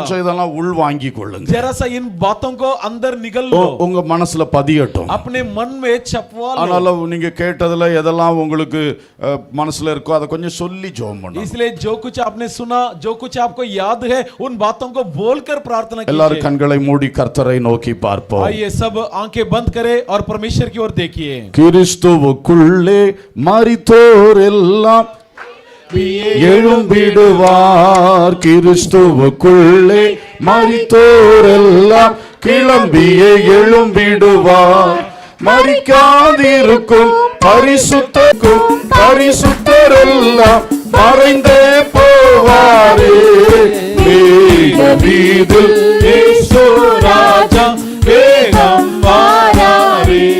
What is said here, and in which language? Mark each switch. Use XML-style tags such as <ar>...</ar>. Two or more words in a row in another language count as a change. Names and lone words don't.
<ta>கொஞ்சம் இதெல்லாம் உள் வாங்கி கொள்ளுங்க.</ta> <hi>जरा सा इन बातों को अंदर निगल लो,</hi> <ta>உங்க மனசுல பதியட்டும்.</ta> <hi>अपने मन में छपवा लो.</hi> <ta>ஆனால நீங்க கேட்டதுல எதெல்லாம் உங்களுக்கு மனசுல இருக்கோ அதை கொஞ்சம் சொல்லி ஜெபம் பண்ணுங்க.</ta> <hi>इसलिए जो कुछ आपने सुना, जो कुछ आपको याद है, उन बातों को बोलकर प्रार्थना</hi> <ta>எல்லாரும்</ta> <hi>कीजिए.</hi> <ta>கண்களை மூடி கர்த்தரை நோக்கி பார்ப்போம்.</ta> <hi>आइए सब आंखें बंद करें और परमेश्वर की ओर देखिए.</hi> <ta>கிறிஸ்துவுக்குள்ளே மரித்தோர் எல்லாம் எழும்பிடுவார், கிறிஸ்துவுக்குள்ளே மரித்தோர் எல்லாம் கிளம்பியே எழும்பிடுவார், மரிக்காதிருக்கும் பரிசுத்தரெல்லாம் மறைந்தே போவாரே, மேகமீதில் இயேசு ராஜா வேகம் வாராரே,</ta>